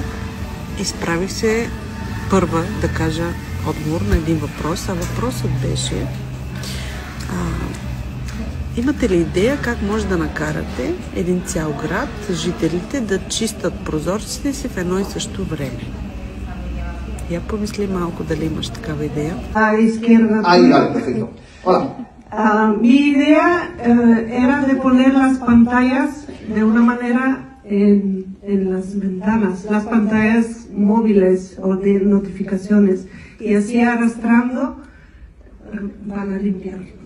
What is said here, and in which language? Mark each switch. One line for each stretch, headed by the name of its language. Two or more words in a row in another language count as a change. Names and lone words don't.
Bulgarian: Изправих се първа да кажа отговор на един въпрос, а въпросът беше: имате ли идея как може да накарате един цял град, жителите да чистят прозорците си в едно и също време? Я помисли малко дали имаш такава идея.
Spanish: Mi idea era de poner las pantallas de una manera en las ventanas, las pantallas móviles o de notificaciones, y así arrastrando van a limpiar.